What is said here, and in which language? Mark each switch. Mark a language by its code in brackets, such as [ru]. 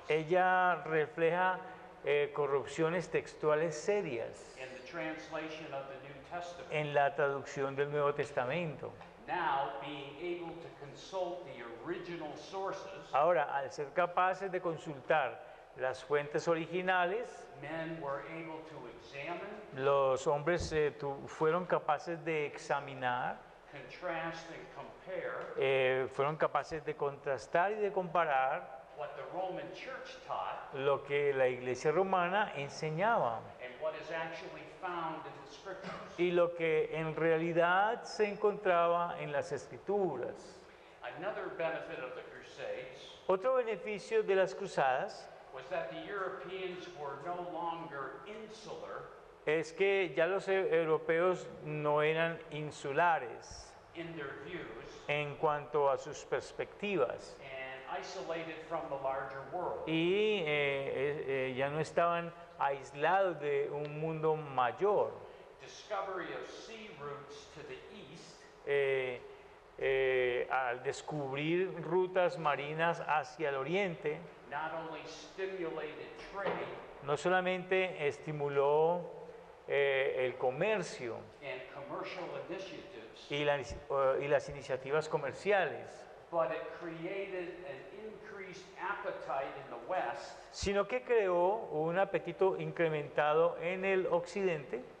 [es] Ella refleja corrupciones textuales serias [en] in the translation of the New Testament. [es] en la traducción del Nuevo Testamento. [en] Now, being able to consult the original sources, [es] Ahora, al ser capaces de consultar las fuentes originales, [en] men were able to examine, [es] los hombres fueron capaces de examinar, [en] contrast, and compare [es] fueron capaces de contrastar y de comparar [en] what the Roman Church taught [es] lo que la Iglesia romana enseñaba [en] and what is actually found in the Scriptures. [es] y lo que en realidad se encontraba en las Escrituras. [en] Another benefit of the Crusades [es] Otro beneficio de las cruzadas [en] was that the Europeans were no longer insular [es] es que ya los europeos no eran insulares [en] in their views [es] en cuanto a sus perspectivas [en] and isolated from the larger world. [es] y ya no estaban aislados de un mundo mayor. [en] Discovery of sea routes to the east [es] Al descubrir rutas marinas hacia el oriente, [en] not only stimulated trade [es] no solamente estimuló el comercio [en] and commercial initiatives, [es] y las iniciativas comerciales, [en] but it created an increased appetite in the West [es] sino que creó un apetito incrementado en el occidente